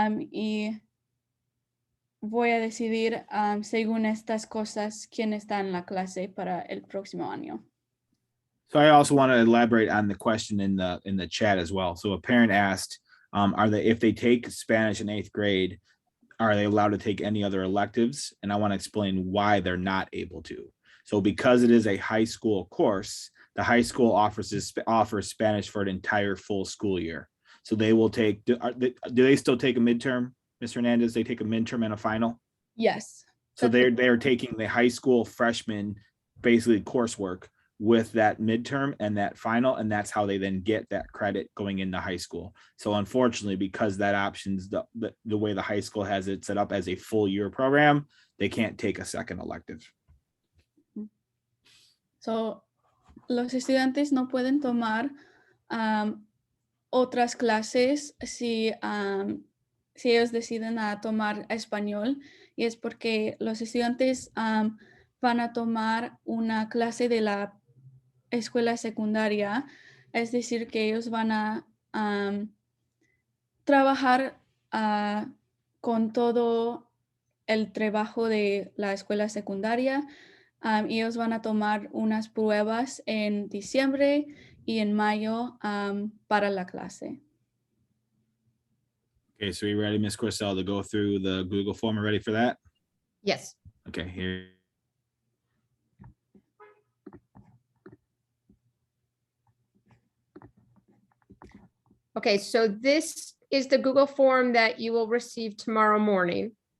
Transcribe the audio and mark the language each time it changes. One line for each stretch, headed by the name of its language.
Spanish: Y voy a decidir según estas cosas quién está en la clase para el próximo año.
English: So I also want to elaborate on the question in the chat as well. So a parent asked, if they take Spanish in 8th grade, are they allowed to take any other electives? And I want to explain why they're not able to. So because it is a high school course, the high school offers Spanish for an entire full school year. So they will take, do they still take a midterm, Mr. Hernandez? They take a midterm and a final? Yes. So they're taking the high school freshman, basically coursework with that midterm and that final, and that's how they then get that credit going into high school. So unfortunately, because that option's the way the high school has it set up as a full year program, they can't take a second elective.
Spanish: So los estudiantes no pueden tomar otras clases si ellos deciden a tomar español, y es porque los estudiantes van a tomar una clase de la escuela secundaria, es decir, que ellos van a trabajar con todo el trabajo de la escuela secundaria. Ellos van a tomar unas pruebas en diciembre y en mayo para la clase.
English: Okay, so you ready, Ms. Corsell, to go through the Google form? Are ready for that? Yes. Okay, here. Okay, so this is the Google form that you will receive tomorrow morning.